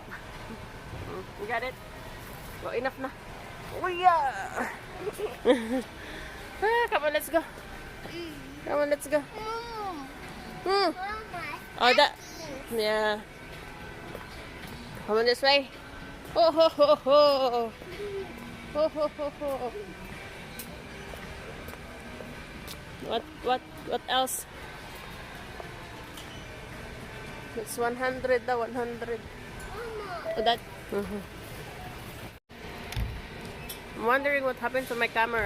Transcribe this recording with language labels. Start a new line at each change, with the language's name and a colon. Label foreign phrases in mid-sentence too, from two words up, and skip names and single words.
English: You got it? Oh, enough na. Oh, yeah. Come on, let's go. Come on, let's go. Hmm. Oh, that. Yeah. Come on this way. Oh, ho, ho, ho. Ho, ho, ho, ho. What else? It's 100 daw, 100. Oh, that. Mhm. I'm wondering what happened to my camera.